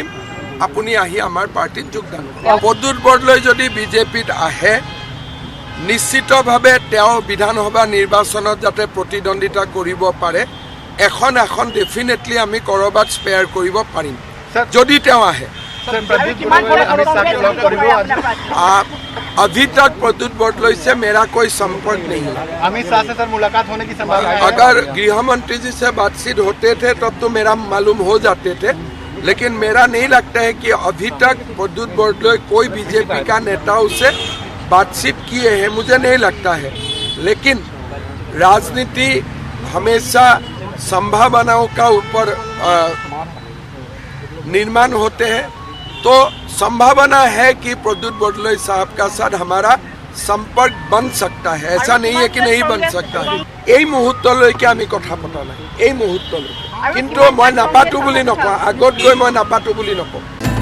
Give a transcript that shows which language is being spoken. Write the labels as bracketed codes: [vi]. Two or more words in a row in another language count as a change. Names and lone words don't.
[as] আপুনি আহি আমাৰ পাৰ্টিত যোগদান কৰক। প্ৰদ্যুৎ বৰদলৈ যদি বিজেপিত আহে, নিশ্চিতভাৱে তেওঁ বিধানসভা নিৰ্বাচনত যাতে প্ৰতিদ্বন্দ্বিতা কৰিব পাৰে, এখন ডেফিনেটলি আমি ক'ৰবাত স্পেয়াৰ কৰিব পাৰিম যদি তেওঁ আহে। [hi] अभी तक प्रद्युत बरदलै से मेरा कोई संपर्क नहीं है। अमित शाह से सर मुलाकात होने की संभावना है? अगर गृह मंत्री जी से बातचीत होते थे तब तो मेरा मालूम हो जाते थे, लेकिन मेरा नहीं लगता है कि अभी तक प्रद्युत बरदलै कोई बीजेपी का नेताओं से बातचीत किए हैं, मुझे नहीं लगता है। लेकिन राजनीति हमेशा संभावनाओं का ऊपर निर्माण होते हैं, तो संभावना है कि प्रद्युत बरदलै साहब का साथ हमारा संपर्क बन सकता है। ऐसा नहीं है कि नहीं बन सकता है। [as] এই মুহূৰ্তলৈকে আমি কথা পতা নাই, এই মুহূৰ্তলৈকে। কিন্তু মই নাপাতো বুলি নকওঁ, আগত গৈ মই নাপাতো বুলি নকওঁ।